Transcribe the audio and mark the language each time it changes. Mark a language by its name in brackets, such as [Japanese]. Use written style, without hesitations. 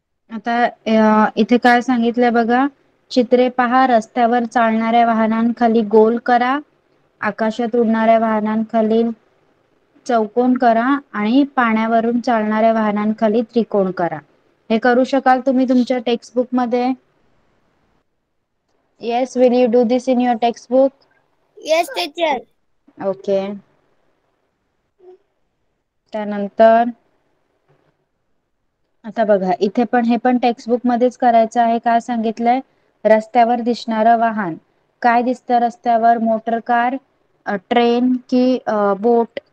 [Marathi] आता इथे काय सांगितलंय बघा. चित्रे पहा. रस्त्यावर चालणाऱ्या वाहनांखाली गोल करा. आकाशात उडणाऱ्या वाहनांखाली चौकोन करा आणि पाण्यावरून चालणाऱ्या वाहनांखाली त्रिकोण करा. हे करू शकाल तुम्ही तुमच्या टेक्स्टबुक मध्ये? [English] Yes, will you do this in your textbook? Yes teacher. Okay. [Marathi] त्यानंतर आता बघा इथे पण हे पण टेक्स्टबुक मध्येच करायचं आहे. काय सांगितलंय? रस्त्यावर दिसणारं वाहन. काय दिसतं रस्त्यावर? मोटर कार, ट्रेन की बोट?